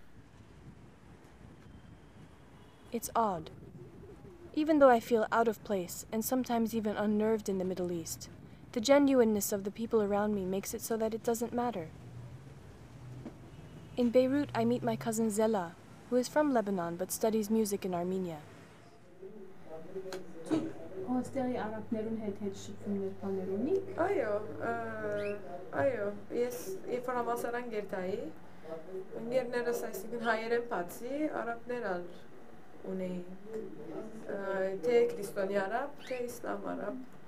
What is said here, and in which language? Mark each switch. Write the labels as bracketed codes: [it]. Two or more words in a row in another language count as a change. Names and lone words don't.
[en] It's odd. Even though I feel out of place and sometimes even unnerved in the Middle East, the genuineness of the people around me makes it so that it doesn't matter. In Beirut, I meet my cousin Zela, who is from Lebanon but studies music in Armenia. [hy] Երբ որ համալսարան գերտայի, ընկերներս այսինքն հայերեն բացի, արաբներ ալ ունեին, թե քրիստոնյա արաբ, թե իսլամ արաբ։